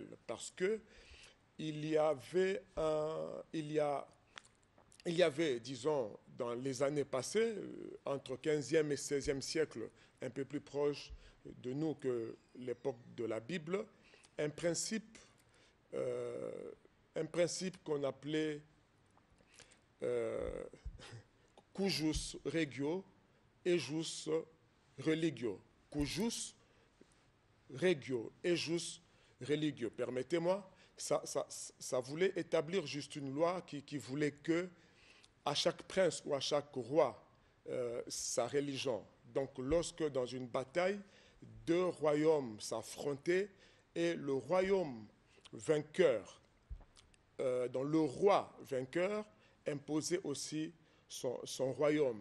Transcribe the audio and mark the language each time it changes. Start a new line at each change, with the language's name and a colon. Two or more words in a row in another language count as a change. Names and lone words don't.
French: Parce que il y avait, disons, dans les années passées, entre 15e et 16e siècle, un peu plus proche de nous que l'époque de la Bible, un principe qu'on appelait
Latin: cujus regio, ejus religio. Cujus regio, ejus religio.
French: Permettez-moi, ça voulait établir juste une loi qui voulait que à chaque prince ou à chaque roi sa religion. Donc lorsque dans une bataille, deux royaumes s'affrontaient et le royaume vainqueur, dont le roi vainqueur imposait aussi son royaume.